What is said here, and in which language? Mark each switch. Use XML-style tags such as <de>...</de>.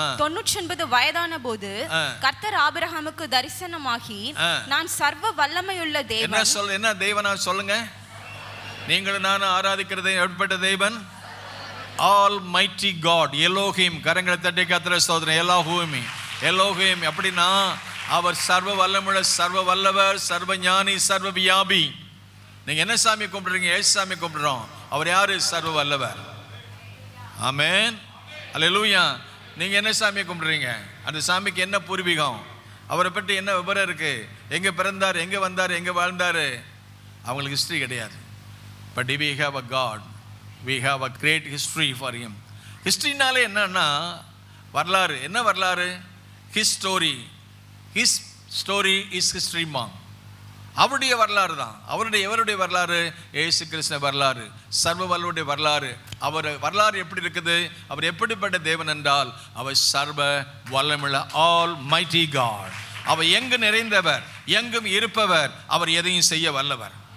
<ta>99 வயதான போது கர்த்தர் ஆபிரகாமுக்கு தரிசனமாகி, நான் சர்வ வல்லமையுள்ள தேவன். என்ன தேவனா சொல்லுங்க? நீங்களும் நானும் ஆராதிக்கிறது எப்படிப்பட்ட தேவன்? Almighty God, Elohim. கரங்களை தட்டி கர்த்தரை ஸ்தோத்திரம். எலோஹிம் அப்படின்னா அவர் சர்வ வல்லமுள்ள, சர்வ வல்லவர், சர்வ ஞானி, சர்வ வியாபி. நீங்க என்ன சாமி கும்பிடுறீங்க? ஏசு சாமி கும்பிடுறோம். அவர் யாரு? சர்வ வல்லவர். ஆமென், அல்லேலூயா. நீங்க என்ன சாமி கும்பிடுறீங்க? அந்த சாமிக்கு என்ன பூர்வீகம்? அவரை பற்றி என்ன விவரம் இருக்கு? எங்க பிறந்தார், எங்க வந்தார், எங்க வாழ்ந்தாரு? அவங்களுக்கு ஹிஸ்டரி கிடையாது.</ta> <en>But we have a God, we have a great history for him.</en> <ta>ஹிஸ்டரினாலே என்னன்னா வரலாறு. என்ன வரலாறு?</ta> <en>his story. his story is history ma'am.</en> <ta>அவருடைய வரலாறு தான். எவருடைய வரலாறு? இயேசு கிறிஸ்து வரலாறு, சர்வ வல்லவருடைய வரலாறு. அவர் வரலாறு எப்படி இருக்குது? அவர் எப்படிப்பட்ட தேவன் என்றால் அவர் சர்வ வல்லமுள்ள Almighty God. அவர் எங்கு நிறைந்தவர், எங்கும் இருப்பவர், அவர் எதையும் செய்ய வல்லவர்.</ta>